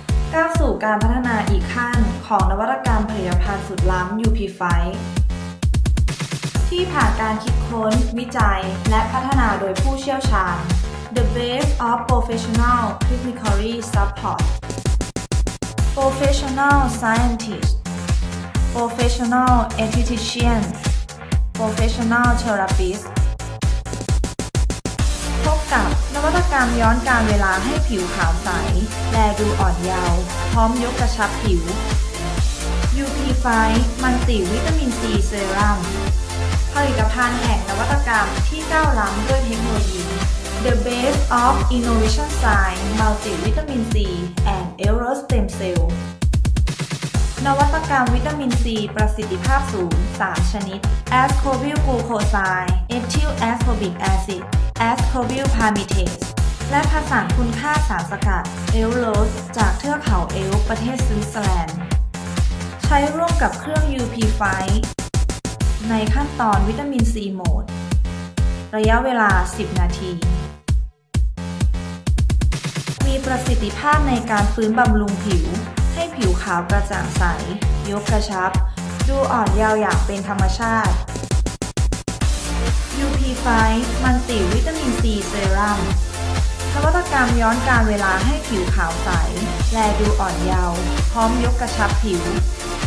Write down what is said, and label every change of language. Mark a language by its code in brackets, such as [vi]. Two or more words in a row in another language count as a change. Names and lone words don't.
[th] ก้าวสู่การพัฒนาอีกขั้นของนวัตกรรมผลิตภัณฑ์สุดล้ำ UP Fight ที่ผ่านการคิดค้น วิจัย และพัฒนาโดยผู้เชี่ยวชาญ [en] The best of professional technically support professional scientist professional esthetician professional therapist [th] พบกับนวัตกรรม ย้อนการเวลาให้ผิวขาวใส แลดูอ่อนเยาว์พร้อมยกกระชับผิว UP Fight มัลติวิตามินซีเซรั่มผลิต ภัณฑ์แห่งนวัตกรรมที่ก้าวล้ำด้วยเทคโนโลยี [en] The base of innovation science multivitamin C and Eros stem [th] cell นวัตกรรมวิตามินซีประสิทธิภาพสูง 3 ชนิด [en] Ascorbyl glucoside Ethyl ascorbic acid Ascorbyl palmitase [th] และผสานคุณค่าสารสกัดเอลโรสจากเทือกเขาเอลป์ประเทศสวิตเซอร์แลนด์ใช้ร่วมกับเครื่อง UP Fight ในขั้นตอนวิตามินซีโหมดระยะเวลา 10 นาที มีประสิทธิภาพในการฟื้นบำรุงผิวให้ผิวขาวกระจ่างใส ยกกระชับ ดูอ่อนเยาว์อย่างเป็นธรรมชาติ UP Fight มัลติวิตามินซีเซรั่มนวัตกรรมย้อนการเวลาให้ผิวขาวใส แลดูอ่อนเยาว์พร้อมยกกระชับผิว